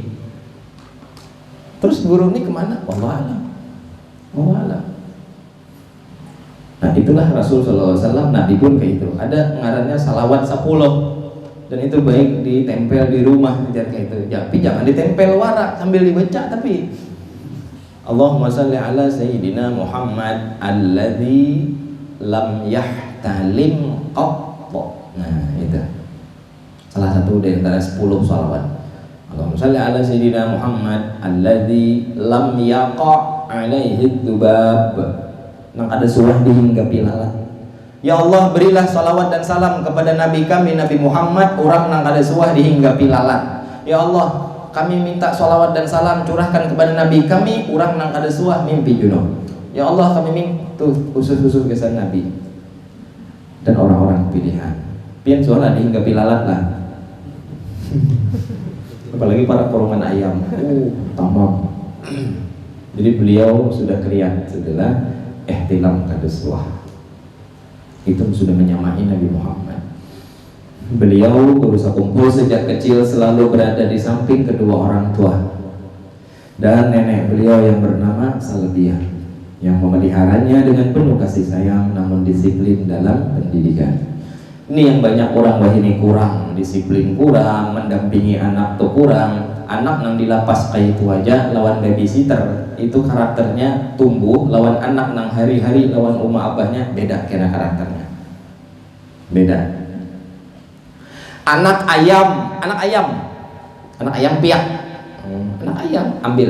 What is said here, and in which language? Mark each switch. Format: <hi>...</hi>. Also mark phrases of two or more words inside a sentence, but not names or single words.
<bjn>Terus guru ini kemana?</bjn> <ar>والله أعلم.</ar> <bjn>Nah itulah Rasul SAW, Nabi pun kayak itu. Ada ngarannya salawat 10, dan itu baik ditempel di rumah aja kayak itu. Tapi jangan ditempel warak sambil dibaca, tapi</bjn> <ar>اللهم صل على سيدنا محمد الذي لم يحتلم قط.</ar> <bjn>Nah itu salah satu dari antara 10 salawat.</bjn> <ar>اللهم صل على سيدنا محمد الذي لم يقع عليه ذباب.</ar> <bjn>Nang ada surah dihinggapi lalat. Ya Allah, berilah salawat dan salam kepada Nabi kami Nabi Muhammad, orang nang ada surah dihinggapi lalat. Ya Allah, kami minta salawat dan salam curahkan kepada Nabi kami, orang nang ada surah mimpi junub. Ya Allah, kami minta khusus kesan Nabi dan orang-orang pilihan. Pian soalnya dihinggapi lalat lah. Apalagi para korongan ayam. Tamam. Jadi beliau sudah kelihatan setelah ihtilam kaduswah itu sudah menyamai Nabi Muhammad. Beliau berusaha kumpul sejak kecil selalu berada di samping kedua orang tua. dan nenek beliau yang bernama Salbiah yang memeliharanya dengan penuh kasih sayang namun disiplin dalam pendidikan. Ini yang banyak orang wah ini kurang, disiplin kurang, mendampingi anak tuh kurang. Anak yang dilapas kayak itu aja lawan babysitter itu karakternya tumbuh, lawan anak nang hari-hari lawan uma abahnya beda kena karakternya. Beda. Anak ayam piak. Anak ayam ambil.</bjn>